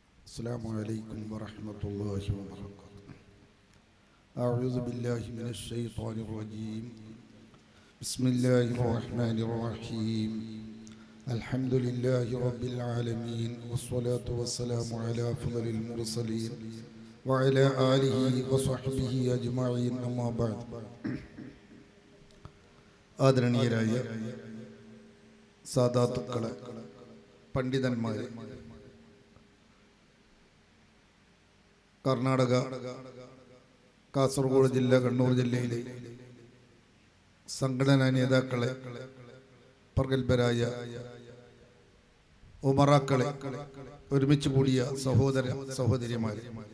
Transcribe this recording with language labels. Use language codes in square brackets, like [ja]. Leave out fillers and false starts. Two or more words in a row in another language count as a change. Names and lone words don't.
[ar] السلام عليكم ورحمة الله وبركاته. أعوذ بالله من الشيطان الرجيم. بسم الله الرحمن الرحيم. الحمد لله رب العالمين والصلاة والسلام على أفضل المرسلين وعلى آله وصحبه أجمعين. أما بعد. [ml] ആദരണീയരായ സാദാത്തുക്കളെ, പണ്ഡിതന്മാരെ, കർണാടക, കാസർഗോഡ് ജില്ല, കണ്ണൂർ ജില്ലയിലെ സംഘടനാ നേതാക്കളെ, പ്രഗത്ഭരായ ഉമറാക്കളെ, ഒരുമിച്ച് കൂടിയ സഹോദര സഹോദരിമാരെ,